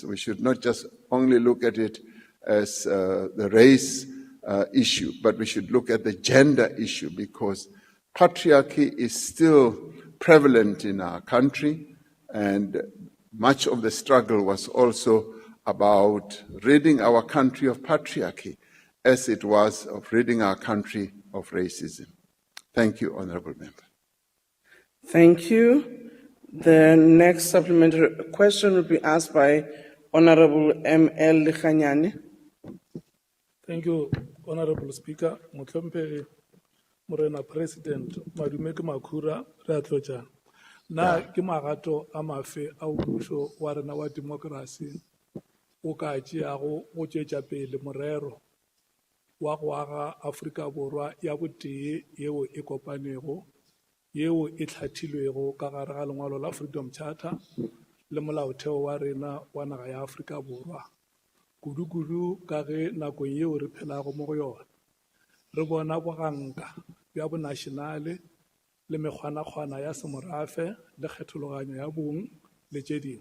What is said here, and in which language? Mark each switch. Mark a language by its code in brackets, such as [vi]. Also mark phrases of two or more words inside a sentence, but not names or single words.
[en] We should not just only look at it as the race issue, but we should look at the gender issue, because patriarchy is still prevalent in our country, and much of the struggle was also about ridding our country of patriarchy as it was of ridding our country of racism. Thank you, Honourable Member. Thank you. The next supplementary question will be asked by Honorable M.L. Likhanyane. Thank you, Honorable Speaker. [nso] Motlhompe Morena President, madume ke makhura re a tlotjana. Na ke magato a mafe a mmuso wa rena wa democracy o ka tšeago go tšwetša pele morero wa go aga Afrika Borwa ya botee yeo e kopanego, yeo e hlathilwego ka gare ga lengwalo la Freedom Charter le molaotheo wa rena wa naga ya Afrika Borwa, kudu-kudu ka ge nakong yeo re phelago mo go yona re bona boganka bja bonationale le mekgwana-kgwana ya semorafe le kgethologanyo ya bong le tše dingwe.